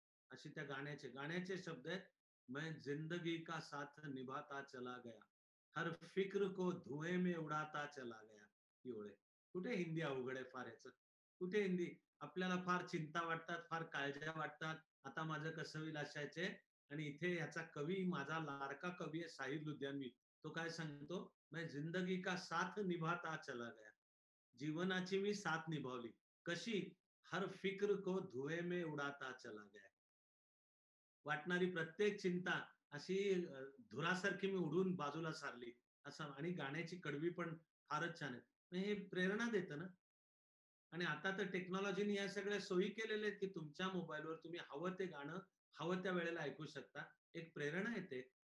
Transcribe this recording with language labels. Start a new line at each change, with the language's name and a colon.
Marathi: अशी त्या गाण्याचे शब्द आहेत,
Hindi: "मैं जिंदगी का साथ निभाता चला गया, हर फिक्र को धुएँ में उडाता चला गया"
Marathi: ही ओळ आहे. कुठे हिंदी अवघड आहे फार ह्याचं. कुठे हिंदी? आपल्याला फार चिंता वाटतात, फार काळज्या वाटतात. आता माझं कसं होईल अशाचे आणि इथे याचा कवी माझा लाडका कवी आहे साहिर लुधियानवी. तो काय सांगतो,
Hindi: मैं जिंदगी का साथ निभाता चला गया.
Marathi: जीवनाची मी साथ निभावली. कशी?
Hindi: हर फिक्र को धुए में उडाता चला गया.
Marathi: वाटणारी प्रत्येक चिंता अशी धुरासारखी मी उडवून बाजूला सारली. असं आणि गाण्याची कडवी पण फारच छान आहे. मग हे प्रेरणा देतं ना. आणि आता तर टेक्नॉलॉजीने या सगळ्या सोयी केलेल्या आहेत, की तुमच्या मोबाईलवर तुम्ही हवं ते गाणं, हवं त्या वेळेला ऐकू शकता. एक प्रेरणा येते.